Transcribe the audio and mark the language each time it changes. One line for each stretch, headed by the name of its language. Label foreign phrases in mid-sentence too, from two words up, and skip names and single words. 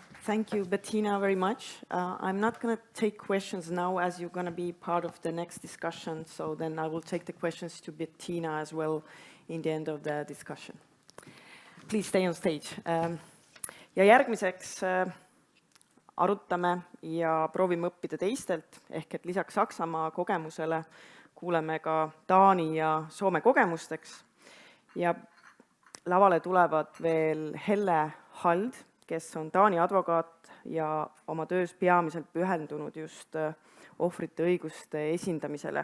English: Thank you, Bettina, very much. I'm not going to take questions now as you're going to be part of the next discussion, so then I will take the questions to Bettina as well in the end of the discussion. Please stay on stage.
Estonian: Ja järgmiseks arutame ja proovime õppida teistelt, ehk et lisaks Saksamaa kogemusele kuuleme ka Taani ja Soome kogemusteks. Ja lavale tulevad veel Helle Hald, kes on Taani advokaat ja oma töös peamiselt pühendunud just ohvrite õiguste esindamisele.